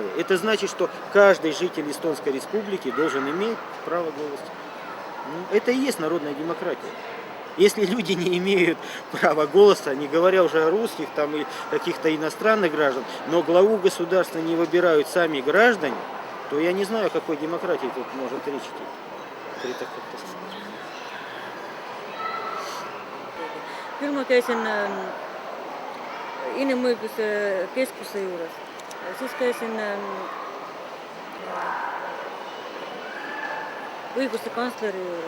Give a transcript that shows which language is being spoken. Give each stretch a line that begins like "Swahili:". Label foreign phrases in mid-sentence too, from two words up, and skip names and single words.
Russian: Это значит, что каждый житель Эстонской Республики должен иметь право голоса. Ну, это и есть народная демократия. Если люди не имеют права голоса, не говоря уже о русских там, и каких-то иностранных граждан, но главу государства не выбирают сами граждане, то я не знаю, о какой демократии тут может речь идти.
Estonian: Küll ma käisin inimõiguse keskuse juures, siis käisin õiguse kantsleri juures.